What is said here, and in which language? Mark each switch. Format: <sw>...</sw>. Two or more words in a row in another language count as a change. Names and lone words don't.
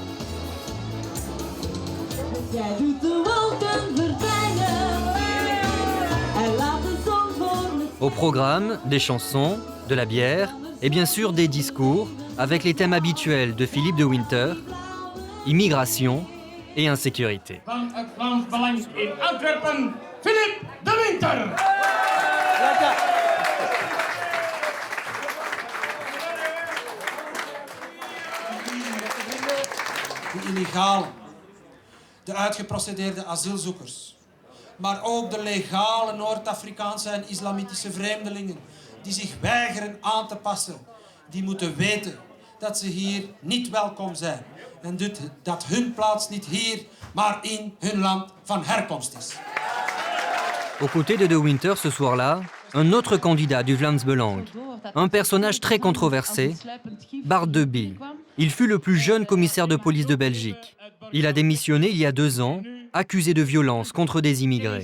<fr>Au programme, des chansons, de la bière et bien sûr des discours avec les thèmes habituels de Philippe de Winter, immigration et insécurité.</fr> <nl>Van het Vlaams Belang in Antwerpen, Philippe de Winter. De illegalen, de uitgeprocedeerde asielzoekers, maar ook de legale Noord-Afrikaanse en islamitische vreemdelingen die zich weigeren aan te passen, die moeten weten dat ze hier niet welkom zijn en dat hun plaats niet hier, maar in hun land van herkomst is.</nl> <fr>Aux côtés de Winter ce soir-là, un autre candidat du Vlaams Belang, un personnage très controversé, Bart De Bie. Il fut le plus jeune commissaire de police de Belgique. Il a démissionné il y a 2 ans, accusé de violence contre des immigrés.</fr>